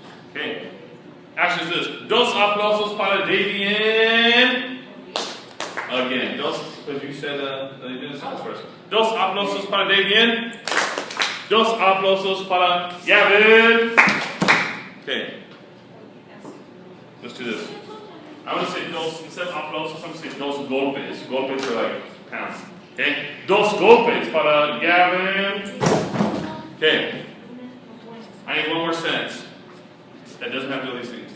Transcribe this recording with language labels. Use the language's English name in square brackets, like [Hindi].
[English] Okay. Action says, [Spanish] dos aplausos para Davian. [English] Again, because you said you did the sentence first. [Spanish] Dos aplausos para Davian. Dos aplausos para Gavin. [English] Okay. Let's do this. I'm going to say dos, instead of aplausos, I'm going to say [Spanish] dos golpes. [English] Golpes are like pounds. Okay? [Spanish] Dos golpes para Gavin. [English] Okay. I need one more sentence that doesn't have to do these things.